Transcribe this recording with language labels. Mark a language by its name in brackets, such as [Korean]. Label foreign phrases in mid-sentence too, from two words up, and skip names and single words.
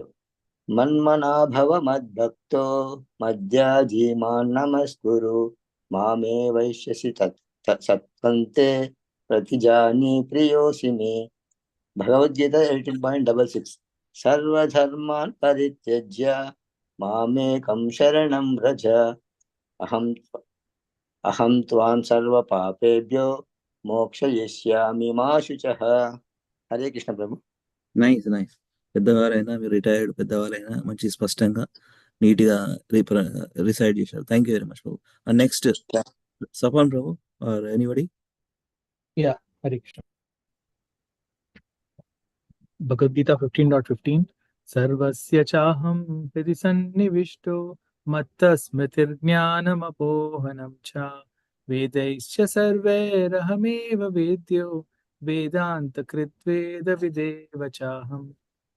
[Sanskrit] मन्मना भव मद्भक्तो मद्याजी मां नमस्कुरु मामे वैश्यसि सत्पन्ते प्रतिजानी प्रियोऽसि मे. भगवद्गीता 18.66. सर्वधर्मान् परित्यज्य मामेकं शरणं व्रज अहं त्वां सर्वपापेभ्यो మోక్షయిష్యామి మా శుచః. [Telugu] హరే కృష్ణ ప్రభు. [English] nice nice. [Telugu] పెద్దవారైనా మీరు రిటైర్డ్ పెద్దవారైనా మంచి స్పష్టంగా నీట్గా రిసైడ్ చేశారు. [English] thank you very much prabhu. next Sapan prabhu or anybody. Yeah, Hare Krishna. Bhagavad Gita 15.15. [Sanskrit] सर्वस्य चाहं हृदि सन्निविष्टो मत्तः स्मृतिर्ज्ञानमपोहनं च वेदैश्च सर्वैरहमेव वेद्यो वेदान्तकृद्वेदविदेव चाहम्.